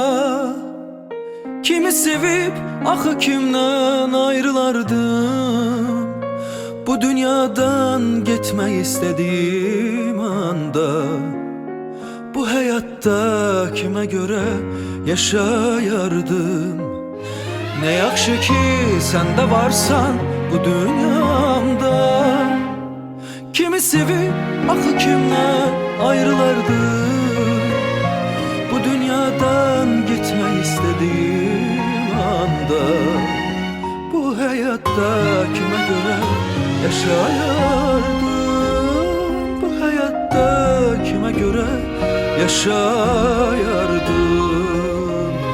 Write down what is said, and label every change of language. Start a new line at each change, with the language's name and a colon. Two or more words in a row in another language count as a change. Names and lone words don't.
Turkish: Kimi sevip axı kimden ayrılardım. Bu dünyadan gitmek istediğim anda. Bu hayatta kime göre yaşayardım. Ne yaxşı ki sen de varsan bu dünyamda.
Azerbaijani: Kimi sevip axı kimdən ayrılardı. Bu dünyadan gitmək istədiyim anda, bu həyatda kimə görə yaşayardım, bu həyatda kimə görə yaşayardım.